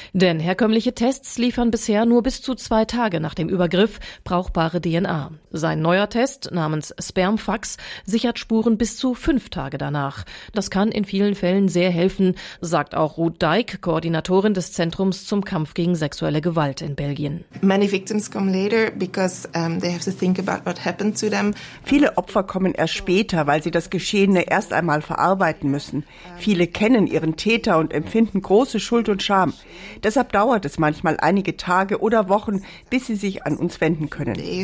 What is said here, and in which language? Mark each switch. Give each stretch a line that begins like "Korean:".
German: Denn herkömmliche Tests liefern bisher nur bis zu 2 Tage nach dem Übergriff brauchbare DNA. Sein neuer Test namens Spermfax sichert Spuren bis zu 5 Tage danach. Das kann in vielen Fällen sehr helfen, sagt auch Ruth Dijk, Koordinatorin des Zentrums zum Kampf gegen sexuelle Gewalt in Belgien.
English: Many victims come later because they have to think about what happened to them.
German: Viele Opfer kommen erst später, weil sie das Geschehene erst einmal verarbeiten müssen. Viele kennen ihren Täter und empfinden große Schuld und Scham. Deshalb dauert es manchmal einige Tage oder Wochen, bis sie sich an uns wenden können.